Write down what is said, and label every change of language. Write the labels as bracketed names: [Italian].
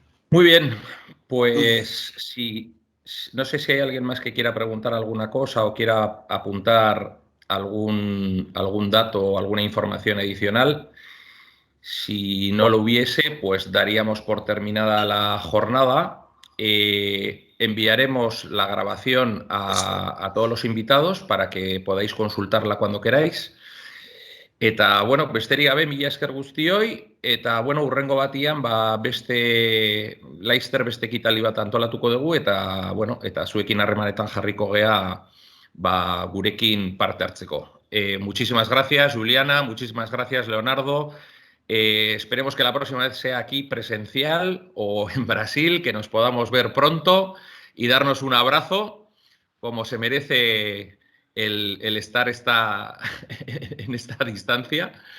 [Spanish] Muy bien, pues no sé si hay alguien más que quiera preguntar alguna cosa o quiera apuntar algún dato o alguna información adicional. Si no lo hubiese, pues daríamos por terminada la jornada. Enviaremos la grabación a todos los invitados para que podáis consultarla cuando queráis. [Basque] Eta, bueno, besterik gabe, mila esker guztioi, eta, bueno, urrengo batian, beste laizter beste ekitali bat antolatuko dugu, eta, bueno, eta zuekin harremanetan jarriko gea, gurekin parte hartzeko. [Spanish] Muchísimas gracias, Juliana, muchísimas gracias, Leonardo. Esperemos que la próxima vez sea aquí presencial o en Brasil, que nos podamos ver pronto y darnos un abrazo, como se merece el estar en esta distancia.